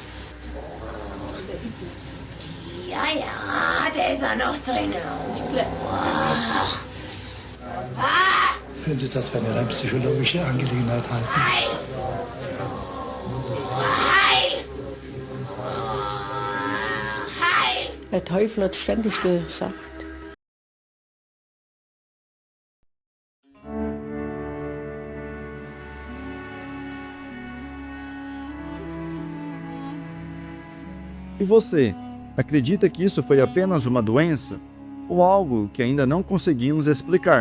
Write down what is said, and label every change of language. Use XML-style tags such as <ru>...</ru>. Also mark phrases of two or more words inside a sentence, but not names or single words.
<de>Ja, der ist auch noch drinnen. Wenn Sie das für eine rein psychologische Angelegenheit halten. Heil! Heil! Heil! Der Teufel hat ständig gesagt.</de> <pt>E você, acredita que isso foi apenas uma doença? Ou algo que ainda não conseguimos explicar?</pt>